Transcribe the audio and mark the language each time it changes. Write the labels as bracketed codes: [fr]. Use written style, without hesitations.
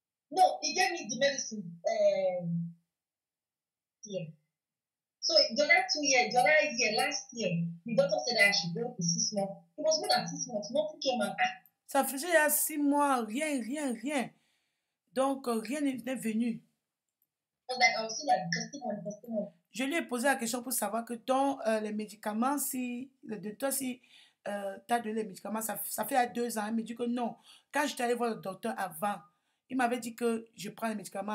[en] No, he gave me the medicine. Yeah. So the other year, last year, the doctor said I should go for 6 months. It was more than 6 months. Nothing came out. [fr] Ça faisait il y a 6 mois, rien. Donc, rien n'est venu. [en] I was still like testimony. [fr] Je lui ai posé la question pour savoir que dans les médicaments, si le docteur, si t'as donné les médicaments, ça fait 2 ans. Il me dit que non. Quand j'étais allée voir le docteur avant, il m'avait dit que je prends les médicaments.